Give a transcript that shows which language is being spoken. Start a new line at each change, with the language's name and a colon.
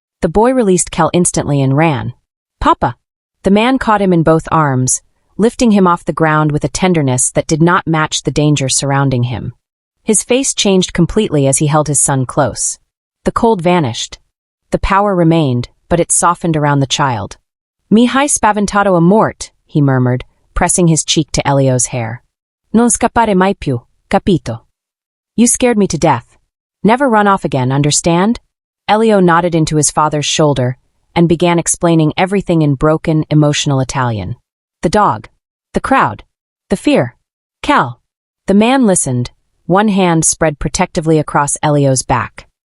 English: The boy released Cal instantly and ran. Papa. The man caught him in both arms, lifting him off the ground with a tenderness that did not match the danger surrounding him. His face changed completely as he held his son close. The cold vanished. The power remained, but it softened around the child.
Italian: Mi hai spaventato a mort,
English: he murmured, pressing his cheek to Elio's hair.
Italian: Non scappare mai più, capito?
English: You scared me to death. Never run off again, understand? Elio nodded into his father's shoulder and began explaining everything in broken, emotional Italian. The dog. The crowd. The fear. Cal. The man listened, one hand spread protectively across Elio's back.